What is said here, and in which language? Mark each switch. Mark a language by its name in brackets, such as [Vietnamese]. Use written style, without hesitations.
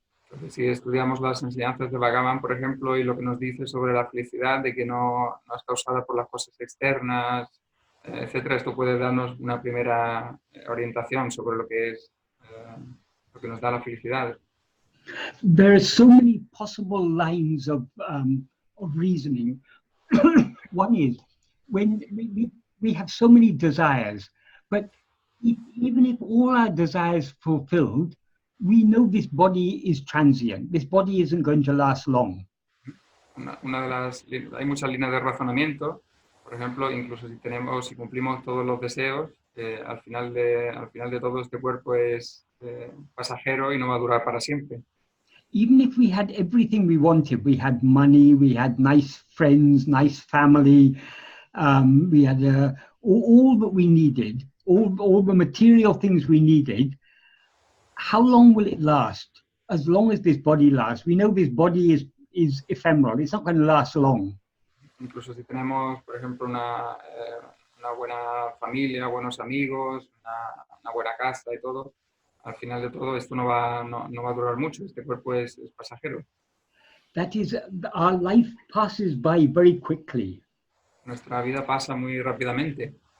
[Spanish] Entonces, si estudiamos las enseñanzas de Bhagavan, por ejemplo, y lo que nos dice sobre la felicidad, de que no es causada por las cosas externas, etcétera, esto puede darnos una primera orientación sobre lo que es lo que nos da la felicidad. [English] There are so many possible lines of reasoning. One is when we have so many desires, but even if all our desires fulfilled, we know this body is transient. This body isn't going to last long. [Spanish] Una de las, hay muchas líneas de razonamiento. Por ejemplo, incluso si cumplimos todos los deseos, al final de todo este cuerpo es pasajero y no va a durar para siempre. [English] Even if we had everything we wanted, we had money, we had nice friends, nice family, we had all that we needed, all the material things we needed, how long will it last? As long as this body lasts. We know this body is ephemeral. It's not going to last long. [Spanish] Incluso si tenemos, por ejemplo, una buena familia, buenos amigos, una buena casa y todo, al final de todo esto no va a durar mucho. Este cuerpo es pasajero. [English] That is, our life passes by very quickly. [Spanish] Nuestra vida pasa muy rápidamente.